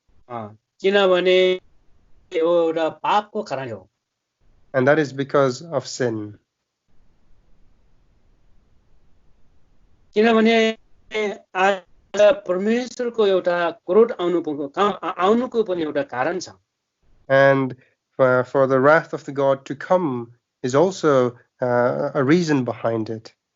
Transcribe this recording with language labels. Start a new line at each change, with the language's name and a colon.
Nepali: किनभने एउटा पापको कारण हो.
English: And that is because of sin.
Nepali: किनभने आज परमेश्वरको एउटा क्रोध आउनुको पनि एउटा कारण छ.
English: And for the wrath of the God to come is also a reason behind it.